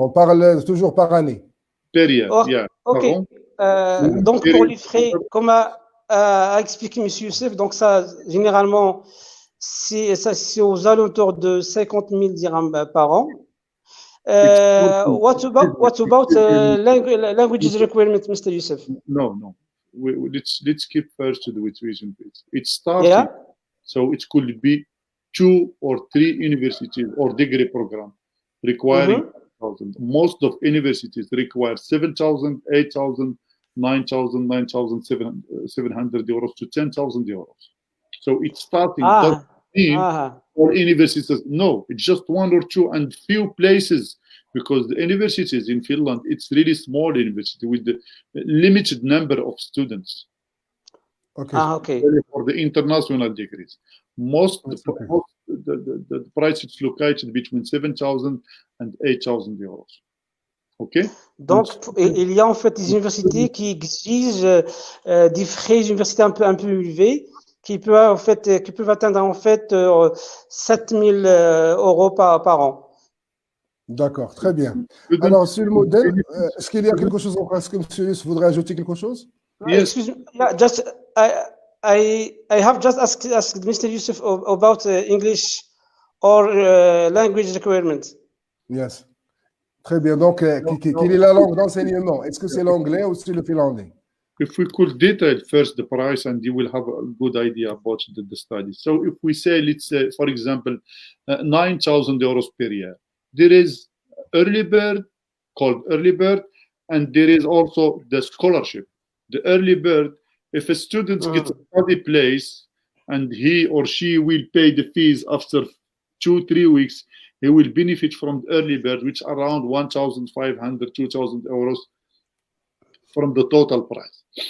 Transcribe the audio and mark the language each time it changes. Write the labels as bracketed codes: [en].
[fr] On parle toujours par année. Période, OK. Donc, pour les frais, comme a expliqué M. Youssef, donc ça, généralement, c'est aux alentours de 50 000 dirhams par an. [en] What about languages requirement, Mr. Youssef? No. Let's keep first to the tuition fees. It's starting, so it could be 2 or 3 universities or degree program requiring 5,000. Most of universities require 7,000, 8,000, 9,000, 9,700 euros to 10,000 euros. So it's starting. 15 or universities. No, it's just one or two and few places, because the universities in Finland, it's really small university with the limited number of students. Okay. Okay. For the international degrees, most okay. the price is located between 7,000 and 8,000 euros. OK? [fr] Donc, il y a en fait des universités qui exigent des frais d'université un peu élevés, qui peuvent atteindre en fait 7 000 euros par an. D'accord, très bien. Alors, sur le modèle, est-ce qu'il y a quelque chose encore? Est-ce que monsieur voudrait ajouter quelque chose? [en] Yes. Excuse me. Yeah, just I have just asked Mr. Youssef about English or language requirements. [fr] Yes. Très bien. Donc, quelle est la langue d'enseignement? Est-ce que c'est l'anglais ou c'est le finlandais? [en] If we could detail first the price, and you will have a good idea about the study. So if we say, let's say, for example, 9,000 euros per year, there is early bird, called early bird, and there is also the scholarship. The early bird, if a student gets a study place and he or she will pay the fees after 2-3 weeks, he will benefit from the early bird, which are around 1,500, 2,000 euros from the total price.